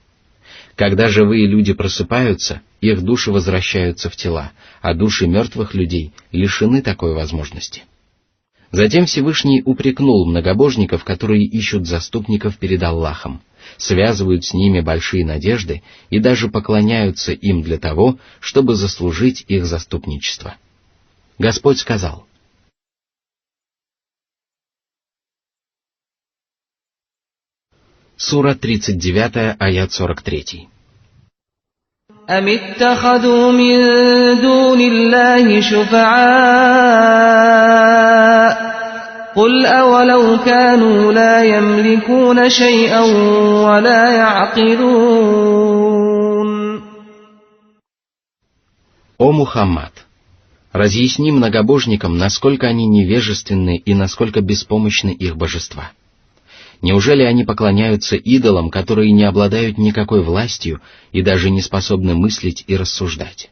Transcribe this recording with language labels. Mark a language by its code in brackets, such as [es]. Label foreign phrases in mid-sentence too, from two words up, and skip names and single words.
[ru] Когда живые люди просыпаются, их души возвращаются в тела, а души мертвых людей лишены такой возможности. Затем Всевышний упрекнул многобожников, которые ищут заступников перед Аллахом, связывают с ними большие надежды и даже поклоняются им для того, чтобы заслужить их заступничество. Господь сказал: Сура 39, аят 43. [ar] أم اتخذوا من دون الله شفعاء قل أولو كانوا لا يملكون شيئا ولا يعقلون. [ru] О Мухаммад! Разъясни многобожникам, насколько они невежественны и насколько беспомощны их божества. Неужели они поклоняются идолам, которые не обладают никакой властью и даже не способны мыслить и рассуждать?